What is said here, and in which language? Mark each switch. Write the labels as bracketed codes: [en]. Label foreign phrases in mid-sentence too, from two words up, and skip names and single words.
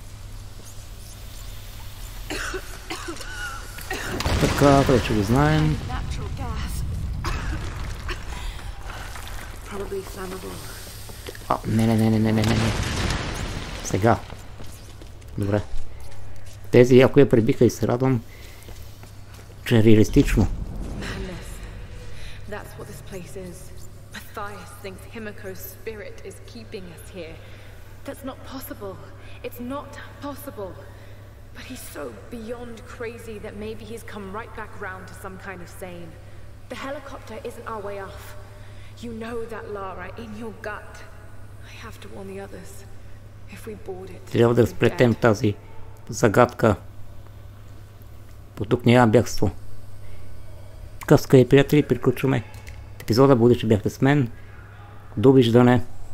[bg] Така, вече го знаем. А, не. Сега. Добре. Тези яко я пребиха и се радвам, че е реалистично. [en] Matthias thinks Himiko's spirit is keeping us here. That's not possible. It's not possible. But he's so beyond crazy that maybe he's come right back round to some kind of sane. The helicopter isn't our way off. You know that, Lara, in your gut. I have to warn the others. If we board it, [bg] трябва да разплетем тази загадка. По тук няма бягство. Така, скъпи приятели, приключваме епизода. Благодаря, че бяхте с мен. Довиждане.